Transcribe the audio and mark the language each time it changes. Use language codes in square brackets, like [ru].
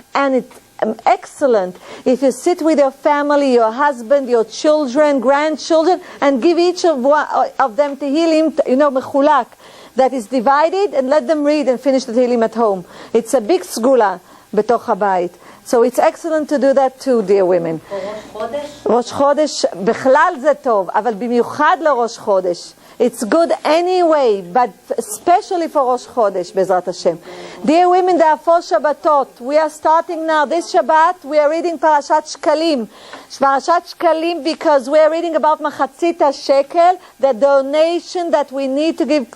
[en] And it's excellent if you sit with your family, your husband, your children, grandchildren, and give each of them Tehillim, mechulak, that is divided, and let them read and finish the Tehillim at home. It's a big sgula betoch habayit. So it's excellent to do that too, dear women. [he] ראש חודש, בכלל זה טוב, אבל במיוחד לראש חודש. [en] It's good anyway, but especially for Rosh Chodesh, Bezrat Hashem. Dear women, there are 4 Shabbatot. We are starting now. This Shabbat, we are reading Parashat Shkalim. Parashat Shkalim because we are reading about Machatzit Shekel, the donation that we need to give.